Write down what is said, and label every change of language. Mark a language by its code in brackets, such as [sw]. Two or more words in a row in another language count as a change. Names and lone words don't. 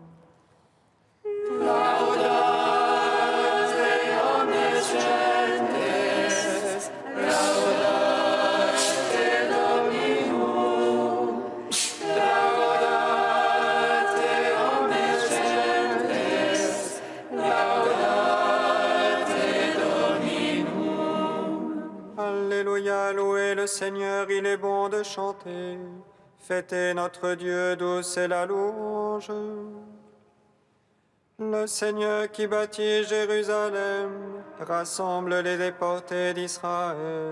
[la] Laudate omnes gentes, laudate Dominum, laudate omnes gentes, laudate [fr] Seigneur, il est bon de chanter. Fêtez notre Dieu, douce est la louange. Le Seigneur qui bâtit Jérusalem rassemble les déportés d'Israël.